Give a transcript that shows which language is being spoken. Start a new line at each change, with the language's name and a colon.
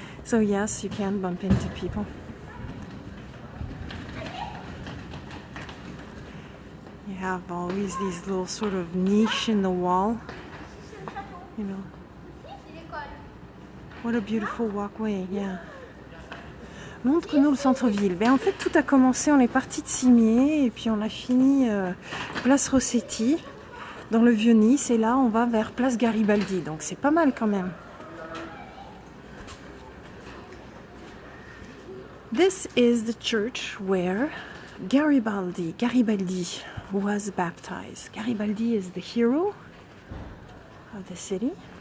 English: So yes, you can bump into people. You have always these little sort of niche in the wall, you know. What a beautiful walkway, yeah.
French: Montre-nous le centre-ville. Ben, en fait, tout a commencé, on est parti de Cimiez et puis on a fini place Rossetti, dans le Vieux-Nice, et là on va vers place Garibaldi, donc c'est pas mal quand même.
English: This is the church where Garibaldi was baptized. Garibaldi is the hero of the city.